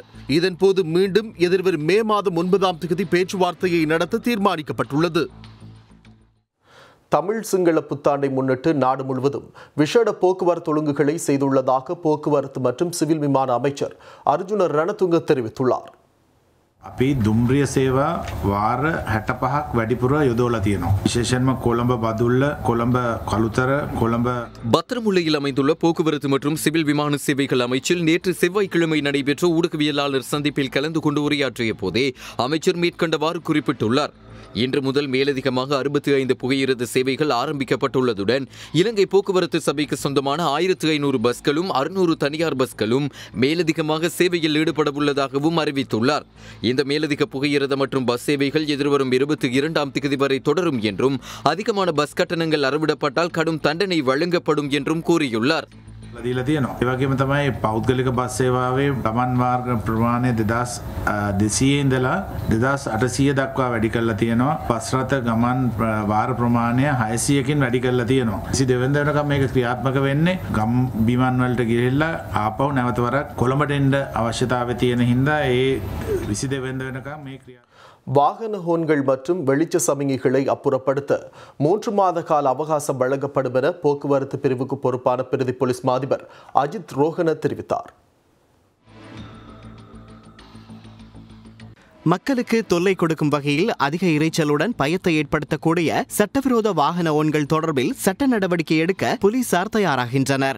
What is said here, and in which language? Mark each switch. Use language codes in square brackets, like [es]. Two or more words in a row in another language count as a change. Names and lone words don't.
[ta] இதன்போது மீண்டும் எதிர்வரும் மே மாதம் 9ஆம் தேதி பேச்சுவார்த்தையை நடத்த தீர்மானிக்கப்பட்டுள்ளது. தமிழ் சிங்கள புத்தாண்டை முன்னிட்டு நாடு முழுவதும் விசேட போக்குவரத்து ஒழுங்குகளை செய்துள்ளதாக போக்குவரத்து மற்றும் சிவில் விமான அமைச்சர் அர்ஜுன ரணதுங்க தெரிவித்துள்ளார். [si] අපි දුම්රිය සේවා වාර 65ක් වැඩිපුර යොදවලා තියෙනවා. විශේෂයෙන්ම කොළඹ බදුල්ල, කොළඹ කළුතර, කොළඹ [ta] பத்திரமுல்லையில் அமைந்துள்ள போக்குவரத்து மற்றும் சிவில் விமான சேவைகள் அமைச்சில் நேற்று செவ்வாய்க்கிழமை நடைபெற்ற ஊடகவியலாளர் சந்திப்பில் கலந்து கொண்டு உரையாற்றிய போதே அமைச்சர் மேற்கண்டவாறு குறிப்பிட்டுள்ளார். இன்று முதல் மேலதிகமாக 65 புகையிரத சேவைகள் ஆரம்பிக்கப்பட்டுள்ளதுடன் இலங்கை போக்குவரத்து சபைக்கு சொந்தமான 1500 பஸ்களும் 600 தனியார் பஸ்களும் மேலதிகமாக சேவையில் ஈடுபடவுள்ளதாகவும் அறிவித்துள்ளார். இந்த மேலதிக புகையிரத மற்றும் பஸ் சேவைகள் எதிர்வரும் 22ஆம் தேதி வரை தொடரும் என்றும் அதிகமான பஸ் கட்டணங்கள் அறவிடப்பட்டால் கடும் தண்டனை வழங்கப்படும் என்றும் கூறியுள்ளார். [si] දීලා තියෙනවා. ඒ වගේම තමයි පෞද්ගලික බස් සේවාවේ ගමන් මාර්ග ප්‍රමාණය 2200 ඉඳලා 2800 දක්වා වැඩි කරලා තියෙනවා. බස් රථ ගමන් වාර ප්‍රමාණය 600කින් වැඩි කරලා තියෙනවා. 22 වෙනිදාටම මේක ක්‍රියාත්මක වෙන්නේ ගම් බිමන් වලට ගිහිල්ලා ආපහු නැවත වරක් කොළඹට එන්න අවශ්‍යතාවය තියෙන හින්දා ඒ 22 වෙනිදා වෙනකම් මේ ක්‍රියා [ta] வாகன ஹோன்கள் மற்றும் வெளிச்ச சமிகைகளை அப்புறப்படுத்த 3 மாத கால அவகாசம் வழங்கப்படும் என போக்குவரத்து பிரிவுக்கு பொறுப்பான பிரதி போலீஸ் மாதிபர் அஜித் ரோஹன தெரிவித்தார். மக்களுக்கு தொல்லை கொடுக்கும் வகையில் அதிக இரைச்சலுடன் பயத்தை ஏற்படுத்தக்கூடிய சட்டவிரோத வாகன ஓன்கள் தொடர்பில் சட்ட நடவடிக்கை எடுக்க போலீசார் தயாராகின்றனர்.